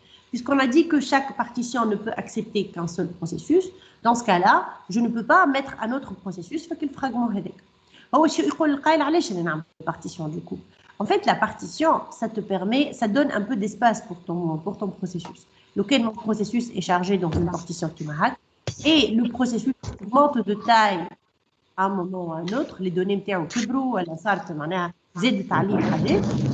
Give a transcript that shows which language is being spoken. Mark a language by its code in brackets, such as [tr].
[fr] Puisqu'on a dit que chaque partition ne peut accepter qu'un seul processus, dans ce cas-là, je ne peux pas mettre un autre processus fait que le fragment هذاك. [ar] هو الشيء يقول القائل علاش انا نعمل [fr] partition du coup. En fait, la partition, ça te permet, ça donne un peu d'espace pour ton processus. Lequel mon processus est chargé dans une partition qui m'a et le processus augmente de taille à un moment ou à un autre, les données [ar] نتاعو كبروا ولا صارت معناها زادت عليه حاجات.